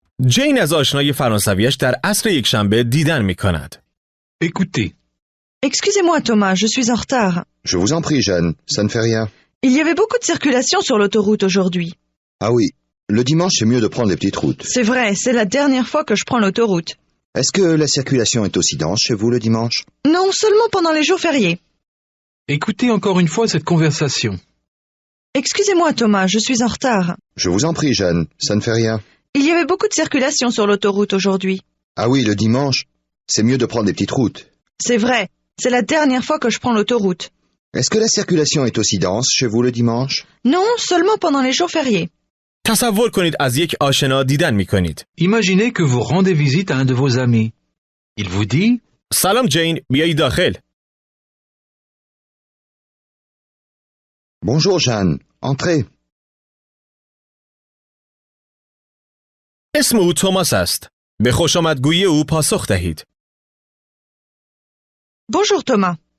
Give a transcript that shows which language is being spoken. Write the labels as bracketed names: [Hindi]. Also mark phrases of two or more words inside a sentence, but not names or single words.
[Persian] جین از آشنای فرانسویش در عصر یکشنبه دیدن می کند. [French] Écoutez. Excusez-moi Thomas, je suis en retard. Je vous en prie, Jeanne, ça ne fait rien. Il y avait beaucoup de circulation sur l'autoroute aujourd'hui. Ah oui, le dimanche c'est mieux de prendre les petites routes. C'est vrai, c'est la dernière fois que je prends l'autoroute. Est-ce que la circulation est aussi dense chez vous le dimanche? Non, seulement pendant les jours fériés. Écoutez encore une fois cette conversation. Excusez-moi Thomas, je suis en retard. Je vous en prie, Jeanne, ça ne fait rien. Il y avait beaucoup de circulation sur l'autoroute aujourd'hui. Ah oui, le dimanche, c'est mieux de prendre les petites routes. C'est vrai, c'est la dernière fois que je prends l'autoroute. Est-ce que la circulation est aussi dense chez vous le dimanche? Non, seulement pendant les jours fériés. [Persian] تصور کنید از یک آشنا دیدن می کنید. [French] Imaginez que vous rendez visite à un de vos amis. Il vous dit [Persian] سلام جین، بیایی داخل. [French] Bonjour, Jeanne, entrez. [Persian] اسم او توماس است. به خوش آمدگویی او پاسخ دهید. [French] Bonjour Thomas.